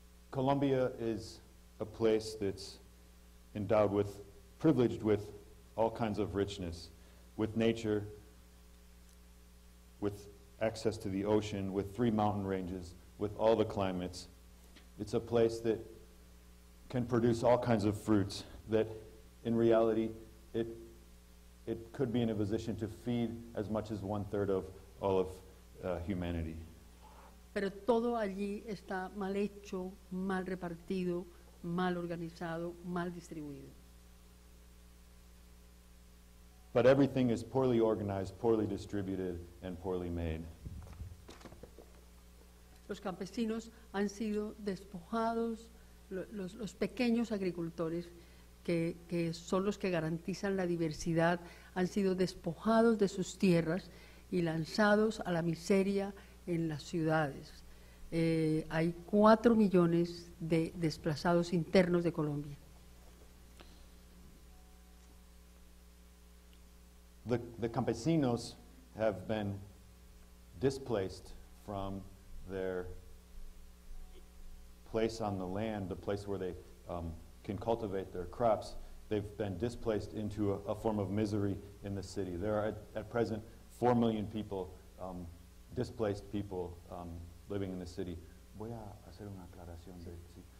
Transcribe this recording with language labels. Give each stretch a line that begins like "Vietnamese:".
English: Colombia is a place that's endowed with, privileged with all kinds of richness, with nature, with access to the ocean, with 3 mountain ranges, with all the climates. It's a place that can produce all kinds of fruits that in reality it could be in a position to feed as much as 1/3 of all of humanity.
Spanish: Pero todo allí está mal hecho, mal repartido, mal organizado, mal distribuido.
English: But everything is poorly organized, poorly distributed, and poorly made.
Spanish: Los campesinos han sido despojados, los pequeños agricultores, que son los que garantizan la diversidad, han sido despojados de sus tierras y lanzados a la miseria en las ciudades. Hay 4 millones de desplazados internos de Colombia.
English: The campesinos have been displaced from their place on the land, the place where they can cultivate their crops. They've been displaced into a form of misery in the city. There are at present 4 million people, displaced people living in the city.
Spanish: Voy a hacer una aclaración de sí.